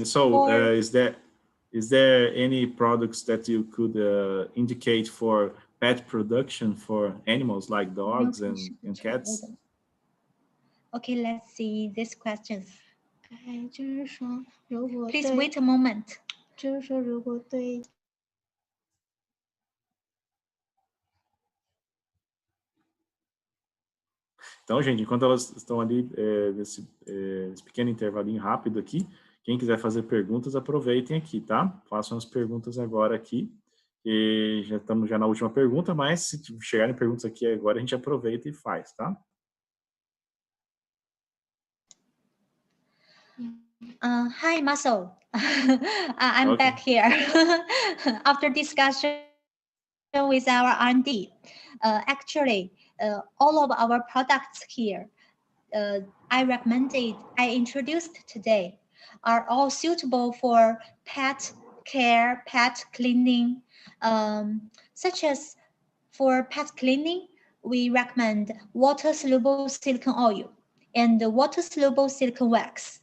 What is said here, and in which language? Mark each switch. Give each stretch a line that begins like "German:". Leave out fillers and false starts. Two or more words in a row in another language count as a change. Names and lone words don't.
English: Yes, so is there any products that you could indicate for pet production for animals like dogs and cats? Okay, let's see these questions. Please wait a moment.
Chinese: 就是说，如果对
Portuguese: Então, gente, enquanto elas estão ali nesse pequeno intervalinho rápido aqui, quem quiser fazer perguntas, aproveitem aqui, tá? Façam as perguntas agora aqui. E já estamos na última pergunta, mas se chegarem perguntas aqui agora, a gente aproveita e faz, tá?
English: Hi, Muscle. I'm back here after discussion with our R&D. Actually, all of our products here, I introduced today, are all suitable for pet care, pet cleaning, such as for pet cleaning, we recommend water-soluble silicone oil and water-soluble silicone wax.